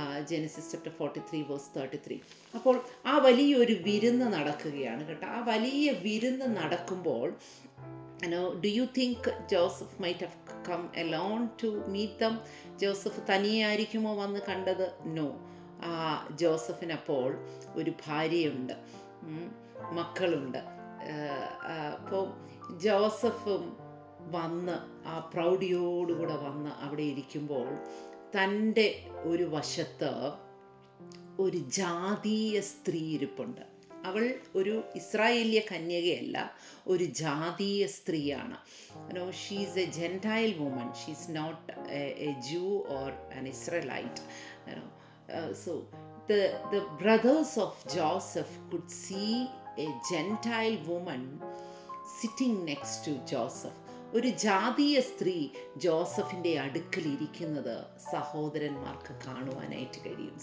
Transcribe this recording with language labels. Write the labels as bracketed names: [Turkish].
[English] Genesis chapter 43 verse 33. [Malayalam] അപ്പോൾ ആ വലിയൊരു വിരുന്ന് നടക്കുകയാണ് കേട്ടോ. ആ വലിയ വിരുന്ന് നടക്കുമ്പോൾ [English] do you think Joseph might have come alone to meet them? [Malayalam] Joseph തനിയായിരിക്കുമോ വന്ന് കണ്ടത്? നോ. ജോസഫിനപ്പോൾ ഒരു ഭാര്യയുണ്ട്, മക്കളുണ്ട്. അപ്പോൾ ജോസഫും വന്ന് ആ പ്രൗഢിയോടുകൂടെ വന്ന് അവിടെ ഇരിക്കുമ്പോൾ തൻ്റെ ഒരു വശത്ത് ഒരു ജാതീയ സ്ത്രീ ഇരിപ്പുണ്ട്. അവൾ ഒരു ഇസ്രായേലിയ കന്യകയല്ല, ഒരു ജാതീയ സ്ത്രീയാണ്. [English] She's a gentile woman, she's not a Jew or an Israelite. So the brothers of Joseph could see a Gentile woman sitting next to Joseph. [Malayalam] ഒരു ജാതീയ സ്ത്രീ ജോസഫിൻ്റെ അടുക്കൽ ഇരിക്കുന്നത് സഹോദരന്മാർക്ക് കാണുവാനായിട്ട് കഴിയും.